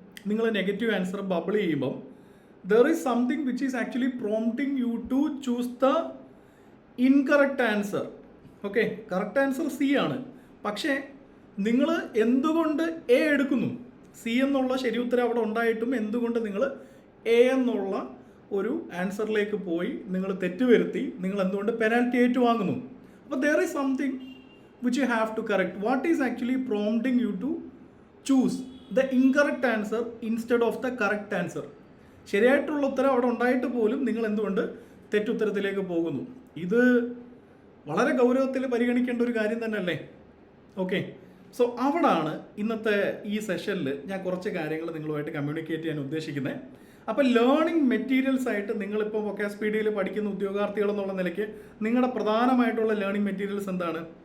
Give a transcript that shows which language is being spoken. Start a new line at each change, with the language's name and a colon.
Malayalam: നിങ്ങൾ negative answer bubble ചെയ്യുമ്പം
English: There is something which is actually prompting you to choose the incorrect answer.
Malayalam: Okay, correct answer C ആണ്. പക്ഷേ നിങ്ങൾ എന്തുകൊണ്ട് A എടുക്കുന്നു? C എന്നുള്ള ശരി ഉത്തരം അവിടെ ഉണ്ടായിട്ടും എന്തുകൊണ്ട് നിങ്ങൾ A എന്നുള്ള ഒരു ആൻസറിലേക്ക് പോയി നിങ്ങൾ തെറ്റുവരുത്തി നിങ്ങൾ എന്തുകൊണ്ട് പെനാൽറ്റി ഏറ്റുവാങ്ങുന്നു?
English: അപ്പോൾ there is something which you have to correct. What is actually prompting you to choose the incorrect answer instead of the correct answer?
Malayalam: ശരിയായിട്ടുള്ള ഉത്തരം അവിടെ ഉണ്ടായിട്ട് പോലും നിങ്ങൾ എന്തുകൊണ്ട് തെറ്റുത്തരത്തിലേക്ക് പോകുന്നു? ഇത് വളരെ ഗൗരവത്തിൽ പരിഗണിക്കേണ്ട ഒരു കാര്യം തന്നെയല്ലേ? ഓക്കെ, അവിടാണ് ഇന്നത്തെ ഈ സെഷനിൽ ഞാൻ കുറച്ച് കാര്യങ്ങൾ നിങ്ങളുമായിട്ട് കമ്മ്യൂണിക്കേറ്റ് ചെയ്യാൻ ഉദ്ദേശിക്കുന്നത്. അപ്പോൾ ലേണിംഗ് മെറ്റീരിയൽസ് ആയിട്ട് നിങ്ങളിപ്പോൾ വൊക്കാസ്പീഡിയയിൽ പഠിക്കുന്ന ഉദ്യോഗാർത്ഥികൾ എന്നുള്ള നിലയ്ക്ക് നിങ്ങളുടെ പ്രധാനമായിട്ടുള്ള ലേണിംഗ് മെറ്റീരിയൽസ് എന്താണ്?